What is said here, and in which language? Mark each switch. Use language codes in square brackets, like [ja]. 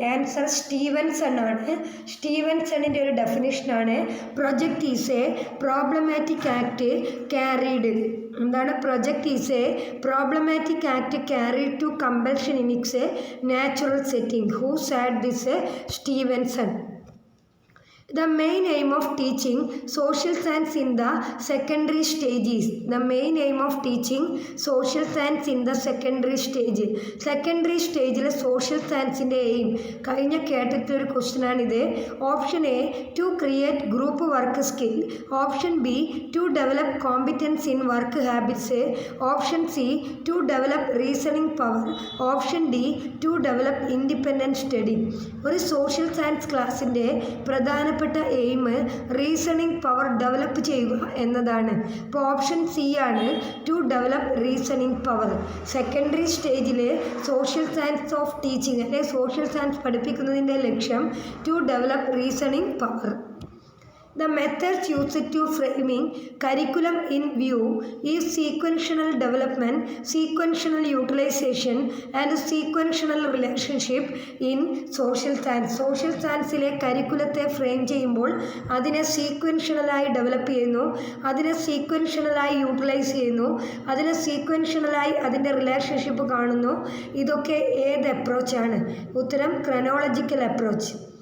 [ml] Answer Stephenson ആണ്. സ്റ്റീവൻസണിൻ്റെ ഒരു ഡെഫിനിഷനാണ് [en] Project is a problematic act carried. [ml] എന്താണ്? [en] Project is a problematic act carried to compulsion in its natural setting. Who said this? Stevenson. The main aim of teaching social science in the secondary stage is. The main aim of teaching social science in the secondary stage. [ml] Secondary സ്റ്റേജിലെ social സയൻസിൻ്റെ aim കഴിഞ്ഞ കേട്ടിട്ട് ഒരു ക്വസ്റ്റ്യനാണിത്. [en] Option A to create group work skill, option B to develop competence in work habits, option C to develop reasoning power, option D to develop independent study. [ml] ഒരു social science ക്ലാസ്സിൻ്റെ പ്രധാനപ്പെട്ട aim reasoning power develop ചെയ്യുക എന്നതാണ്. ഇപ്പോൾ [en] Option C ആണ് to develop reasoning power. [ml] Secondary സ്റ്റേജിൽ social science of teaching അല്ലെങ്കിൽ social science പഠിപ്പിക്കുന്നതിൻ്റെ ലക്ഷ്യം [en] To develop reasoning power. The methods used to framing curriculum in view is sequential development, sequential utilization and sequential relationship in social science. [ml] Social സയൻസിലെ കരിക്കുലത്തെ frame ചെയ്യുമ്പോൾ അതിനെ സീക്വൻഷ്യലായി develop ചെയ്യുന്നു, അതിനെ സീക്വൻഷ്യലായി utilise ചെയ്യുന്നു, അതിനെ സീക്വൻഷ്യലായി അതിൻ്റെ relationship കാണുന്നു. ഇതൊക്കെ ഏത് അപ്രോച്ചാണ്? ഉത്തരം ക്രോണോളജിക്കൽ അപ്രോച്ച്.